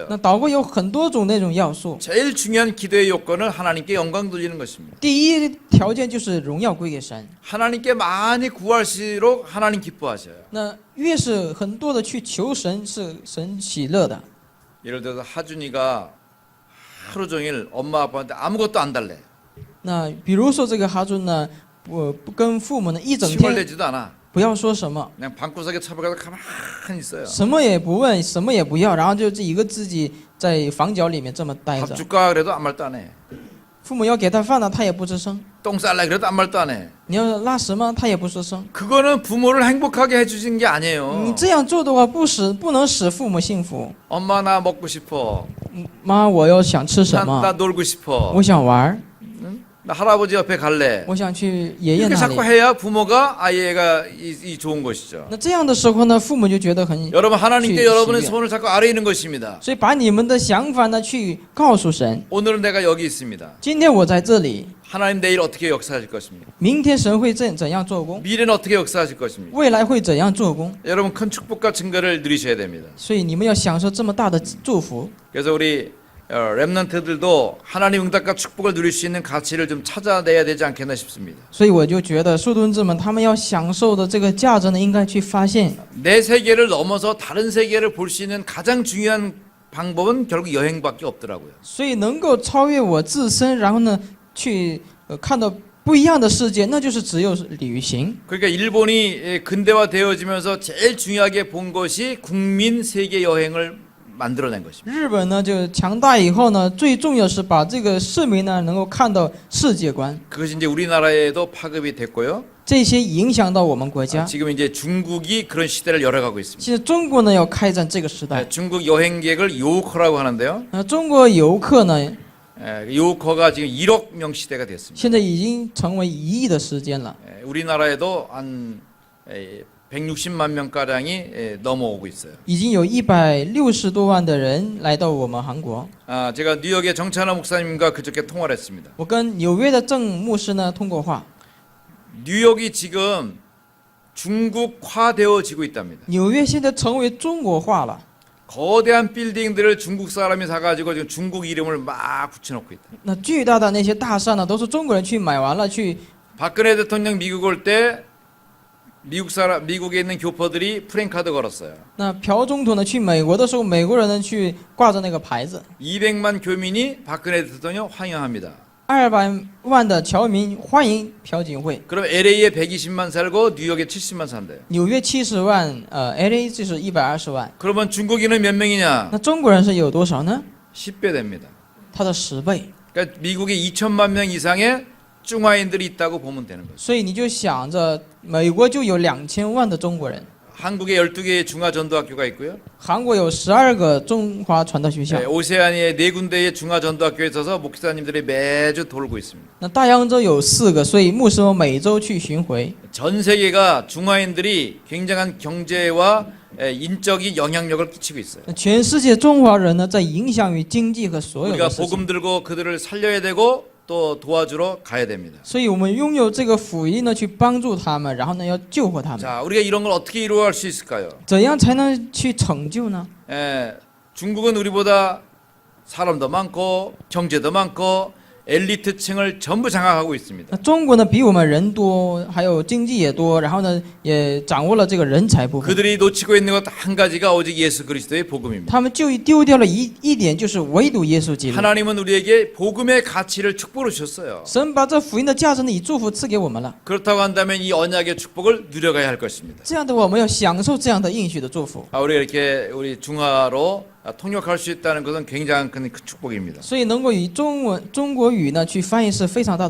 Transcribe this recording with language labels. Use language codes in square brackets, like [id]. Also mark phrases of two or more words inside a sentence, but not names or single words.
[zh] 那祷告有很多种那种要素。 [ko] 제일 중요한 기도의 요건은 하나님께 영광 돌리는 것입니다. [zh] 第一条件就是荣耀归给神。 [ko] 하나님께 많이 구할수록 하나님 기뻐하셔요. [zh] 那越是很多的去求神，是神喜乐的。 [ko] 예를 들어서 하준이가 하루 종일 엄마 아빠한테 아무것도 안 달래. [zh] 那比如说这个哈尊呢，不跟父母呢一整 [ko] 침을 [zh] 天 [ko] 내지도 않아. [zh] 不要说什么， [ko] 그냥 방구석에 처박아서 가만히 있어요. [zh] 什么也不问，什么也不要，然后就这一个自己在房角里面这么待 [ko] 밥 [zh] 着。 [ko] 줄까 그래도 아무 말도 안 해. [zh] 父母要给他饭了，他也不吱声； [ko] 똥 쌀래 그래도 아무 말도 안 해. [zh] 你要拉屎吗？他也不吱声。 [ko] 그거는 부모를 행복하게 해주신 게 아니에요. [zh] 你这样做的话，不能使父母幸福。 [ko] 엄마 나 먹고 싶어. [zh] 妈，我要想吃什 [ko] 나 [zh] 么？ [ko] 놀고 싶어. [zh] 我想玩， [ko] 나 할아버지 옆에 갈래. [zh] 我想去爷爷 [ko] 이렇게 [zh] 那里 [ko] 자꾸 。 해야 부모가 아이가 이 좋은 것이죠. [zh] 那这样的时候呢，父母就觉得很， [ko] 여러분 하나님께 시- 여러분의 시비야. 소원을 자꾸 아뢰는 것입니다. [zh] 所以把你们的想法呢去告诉神。 [ko] 오늘은 내가 여기 있습니다. [zh] 今天我在这里， [ko] 하나님 내일 어떻게 역사하실 것입니까? [zh] 明天神会怎样做工， [ko] 미래는 어떻게 역사하실 것입니까? [zh] 未来会怎样做工。 [ko] 여러분 큰 축복과 증거를 누리셔야 됩니다. [zh] 所以你们要享受这么大的祝福。 [ko] 그래서 우리 렘넌트들도 하나님 응답과 축복을 누릴 수 있는 가치를 좀 찾아내야 되지 않겠나 싶습니다. [zh] 所以我就觉得树墩子们他们要享受的这个价值呢，应该去发现。 [ko] 내 세계를 넘어서 다른 세계를 볼 수 있는 가장 중요한 방법은 결국 여행밖에 없더라고요. [zh] 所以能够超越我自身，然后呢，去看到不一样的世界，那就是只有旅行。 [ko] 그러니까 일본이 근대화되어지면서 제일 중요하게 본 것이 국민 세계 여행을 만들어낸 것입니다. [zh] 日本呢就强大以后呢，最重要是把这个市民呢能够看到世界观， [ko] 그것이 이제 우리나라에도 파급이 됐고요. [zh] 这些影响到我们国家。 [ko] 지금 이제 중국이 그런 시대를 열어가고 있습니다. [zh] 现在中国呢要开展这个时代， [ko] 중국 여행객을 요커라고 하는데요. [zh] 中国游客呢 [ko] 요커가 지금 1억 명 시대가 됐습니다. [zh] 现在已经成为1亿的时间了。 [ko] 우리나라에도 한 160만 명 가량이 넘어오고 있어요. [zh] 已经有160多万的人来到我们韩国。 [ko] 제가 뉴욕의 정찬호 목사님과 그저께 통화를 했습니다. [zh] 我跟纽约的郑牧师呢通过话， [ko] 뉴욕이 지금 중국화되어지고 있답니다. [zh] 纽约现在成为中国化了。 [ko] 거대한 빌딩들을 중국 사람이 사가지고 지금 중국 이름을 막 붙여놓고 있다. [zh] 那巨大的那些大厦呢，都是中国人去买完了去。 [ko] 박근혜 대통령 미국 올 때 미국에 있는 교포들이 프랭카드 걸었어요. [zh] 那朴总统呢去美国的时候，美国人呢去挂着那个牌子， [ko] 200만 교민이 박근혜 대통령 환영합니다. [zh] 200 万的侨民欢迎朴槿惠。 [ko] 그럼 LA에 120만 살고 뉴욕에 70만 산대요. [zh] 纽约70万，LA 就是120万。 [ko] 그러면 중국인은 몇 명이냐? [zh] 那中国人是有多少呢？ [ko] 10배 됩니다. [zh] 他的10倍。 [ko] 그러니까 미국에 2천만 명 이상의 중화인들이 있다고 보면 되는 거죠. [zh] 所以你就想着，美国就有2000万的中国人， [ko] 한국에 12개의 중화 전도학교가 있고요. [zh] 韩国有12个中华传道学校， [ko] 오세아니아에 4군데의 중화 전도학교에 있어서 목사님들이 매주 돌고 있습니다. [zh] 那大洋洲有4个，所以牧师们每周去巡回。 [ko] 전 세계가 중화인들이 굉장한 경제와 인적인 영향력을 끼치고 있어요. [zh] 那全世界中华人呢，在影响于经济和所有 [ko] 우리가 [zh] 的事情。 [ko] 복음 들고 그들을 살려야 되고 또 도와주러 가야 됩니다. [zh] 所以我们拥有这个福音呢，去帮助他们，然后呢，要救活他们。 [ko] 자, 우리가 이런 걸 어떻게 이루어갈 수 있을까요? [zh] 怎样才能去成就呢？ [ko] 중국은 우리보다 사람도 많고 경제도 많고 엘리트층을 전부 장악하고 있습니다. [zh] 那中国呢，比我们人多，还有经济也多，然后呢，也掌握了这个人才部分。 [ko] 그들이 놓치고 있는 것 한 가지가 오직 예수 그리스도의 복음입니다. [zh] 他们就丢掉了一点，就是唯独耶稣基督。 [ko] 하나님은 우리에게 복음의 가치를 축복으로 주셨어요. [zh] 神把这福音的价值呢，以祝福赐给我们了。 [ko] 그렇다고 한다면 이 언약의 축복을 누려가야 할 것입니다. [zh] 这样的话，我们要享受这样的应许的祝福。 [ko] 우리가 이렇게 우리 중화로 통역할 수 있다는 것은 굉장히 큰 축복입니다. [zh] 所以能够以中国语呢去翻译是非常大的